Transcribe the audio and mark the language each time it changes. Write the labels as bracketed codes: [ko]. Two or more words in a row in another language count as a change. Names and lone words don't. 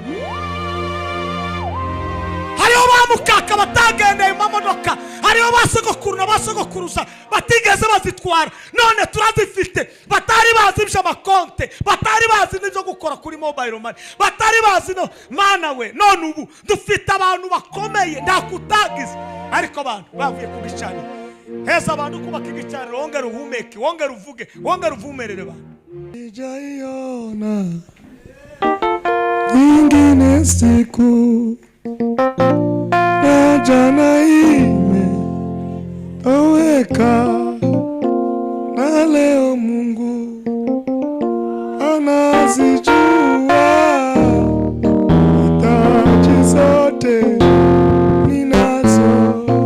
[rw] hariho bamukaka batagendeye mu modoka hariho basogokuru n'abasogokuruza batigeze bazitwara none turazifite batari bazi ibyo amakonte batari bazi n'ibyo gukora kuri mobile money batari bazi no mana we none ubu dufite abantu bakomeye ndakutagize ariko abantu bavuye ku gicaniro heza abantu kubaka igicaniro wongera uhumeke wongera uvuge wongera uvumerere abantu ijayona [sw] ingine siku na jana ime toweka na leo Mungu anazijua hitaji zote ninazo